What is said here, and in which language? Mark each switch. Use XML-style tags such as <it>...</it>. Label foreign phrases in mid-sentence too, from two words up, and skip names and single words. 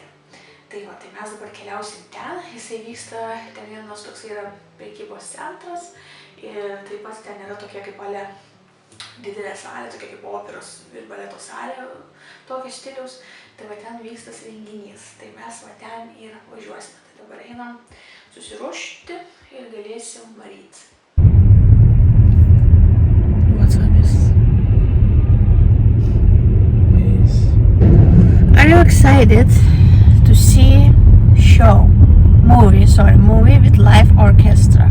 <lt>Tai mes dabar keliausim ten, jisai vyksta, ten vienas toks yra prekybos centras ir taip pat ten yra tokia kaip didelė salė, tokia kaip operos ir baleto salė, tokio stiliaus, tai ten vyksta renginys, tai mes ten ir važiuosime. Tai dabar einam susiruošti ir galėsim varyti.</lt> <en>Are you excited to see movie with live orchestra?</en>